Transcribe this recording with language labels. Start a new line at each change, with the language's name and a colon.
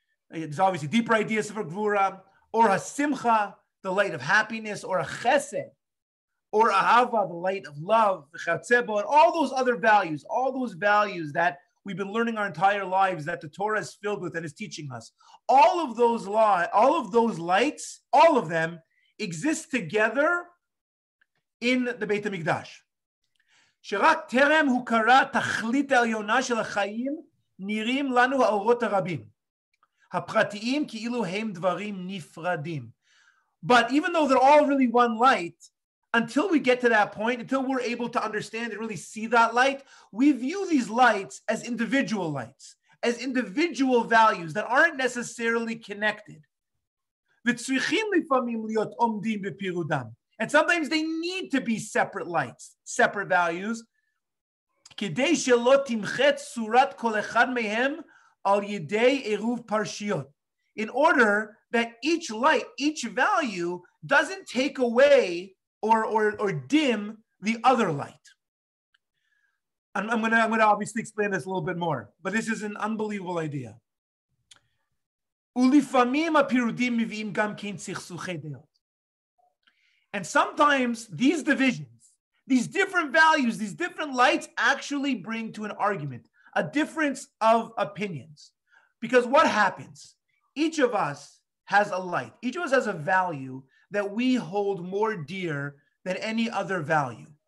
English: There's obviously deeper ideas for Gvura, or HaSimcha, the light of happiness, or HaChesed, or Ahava, the light of love, and all those other values, all those values that we've been learning our entire lives that the Torah is filled with and is teaching us. All of those lights, all of them exist together in the Beit HaMikdash.
Hebrew: שרק טרם הוכרה תכלית העליונה של החיים, נראים לנו האורות הרבים. הפרטיים כאילו הם דברים נפרדים.
English: But even though they're all really one light, until we get to that point, until we're able to understand and really see that light, we view these lights as individual lights, as individual values that aren't necessarily connected.
Hebrew: וצריכים לפעמים להיות עומדים בפירודם.
English: And sometimes they need to be separate lights, separate values.
Hebrew: כדי שלא תמחץ צורת כל אחד מהם על ידי עירוב פרשיות.
English: In order that each light, each value doesn't take away or dim the other light. I'm gonna obviously explain this a little bit more, but this is an unbelievable idea.
Hebrew: ולפעמים הפירודים מביאים גם כן סכסוכי דעות.
English: And sometimes these divisions, these different values, these different lights actually bring to an argument, a difference of opinions. Because what happens? Each of us has a light. Each of us has a value that we hold more dear than any other value.